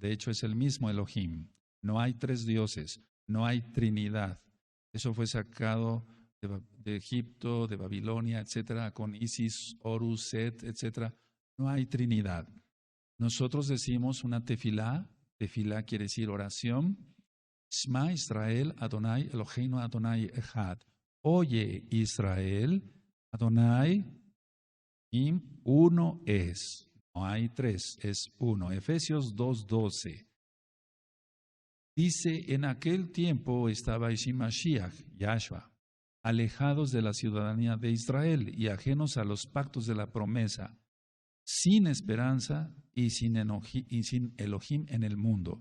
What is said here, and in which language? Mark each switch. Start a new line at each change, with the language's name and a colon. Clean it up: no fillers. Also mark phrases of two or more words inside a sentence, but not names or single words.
Spanish: De hecho, es el mismo Elohim. No hay tres dioses, no hay Trinidad. Eso fue sacado de Egipto, de Babilonia, etcétera, con Isis, Horus, Set, etcétera. No hay Trinidad. Nosotros decimos una tefilá. Tefilá quiere decir oración.
Hebrew: שמע ישראל אדוני אלוהינו אדוני אחד.
Spanish: Oye Israel, Adonai, uno es. No hay tres, es uno. Efesios 2:12. Dice, en aquel tiempo estabais sin Mashiach, Yahshua, alejados de la ciudadanía de Israel y ajenos a los pactos de la promesa, sin esperanza y sin Elohim en el mundo.